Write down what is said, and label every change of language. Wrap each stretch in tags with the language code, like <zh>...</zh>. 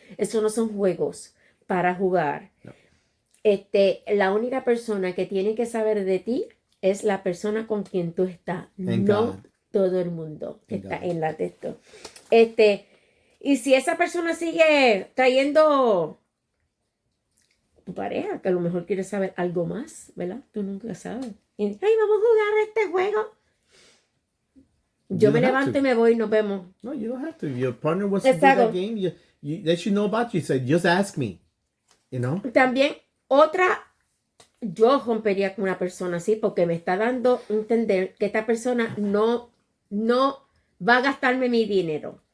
<es>Eso no son juegos para jugar. No. La única persona que tiene que saber de ti es la persona con quien tú estás, no todo el mundo que está en la texto. Y si esa persona sigue trayendo tu pareja, que a lo mejor quiere saber algo más, ¿verdad? Tú nunca sabes. Y, vamos a jugar este juego. Yo me levanto y me voy y nos vemos.</es> <en>No, you don't have to. If your partner wants to do that game, that you know about, you said, just ask me.</en> <es>También, yo rompería con una persona así porque me está dando a entender que esta persona no va a gastarme mi dinero.</es>